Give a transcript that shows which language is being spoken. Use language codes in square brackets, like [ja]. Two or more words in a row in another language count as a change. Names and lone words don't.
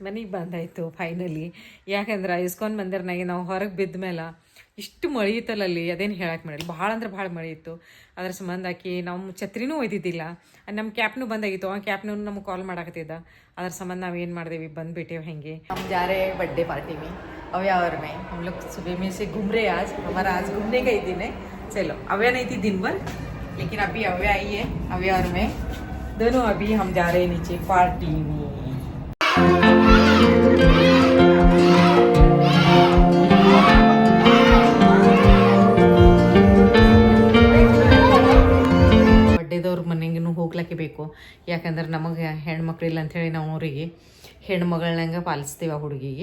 [kn] ಬಂದಾಯಿತು ಫೈನಲಿ. ಯಾಕಂದ್ರೆ ಇಸ್ಕೊಂಡು ಬಂದಿರ್ನಾಗೆ ನಾವು ಹೊರಗೆ ಬಿದ್ದ ಮೇಲೆ ಇಷ್ಟು ಮಳೆ ಇತ್ತಲ್ಲ ಅಲ್ಲಿ, ಅದೇನು ಹೇಳಕ್ಕೆ ಮಾಡಿಲ್ಲ, ಭಾಳ ಅಂದ್ರೆ ಭಾಳ ಮಳೆ ಇತ್ತು. ಅದ್ರ ಸಂಬಂಧ ಆಕಿ ನಾವು ಛತ್ರಿನೂ ಒಯ್ದಿದ್ದಿಲ್ಲ, ನಮ್ಮ ಕ್ಯಾಪ್ನೂ ಬಂದಾಗಿತ್ತು. ಆ ಕ್ಯಾಪ್ನೂ ನಮ್ಗೆ ಕಾಲ್ ಮಾಡಾಕತ್ತಿದ್ದ. ಅದ್ರ ಸಂಬಂಧ ನಾವು ಏನು ಮಾಡಿದೆವಿ, ಬಂದುಬಿಟ್ಟೇವು ಹೆಂಗೆ. [hi] हम जा रहे हैं [en] birthday party [hi] में अव्यावर में. हम लोग सुबह में से घूम रहे हैं. आज हमारा आज घूमने का ही दिन है. चलो, अव्या नहीं थी दिन भर, लेकिन अभी अव्या आई है अव्यावर में. दोनों अभी हम जा रहे हैं नीचे पार्टी में. [kn] ಬಡ್ಡೆದವ್ರ ಮನೆಗೂ ಹೋಗ್ಲಿಕ್ಕೆ ಬೇಕು. ಯಾಕಂದ್ರೆ ನಮಗೆ ಹೆಣ್ಮಕ್ಳಿಲ್ಲ ಅಂಥೇಳಿ ನಾವು ಅವರಿಗೆ ಹೆಣ್ಮಗಳನ್ನಂಗೆ ಪಾಲಿಸ್ತೀವಿ ಆ ಹುಡುಗಿಗೆ.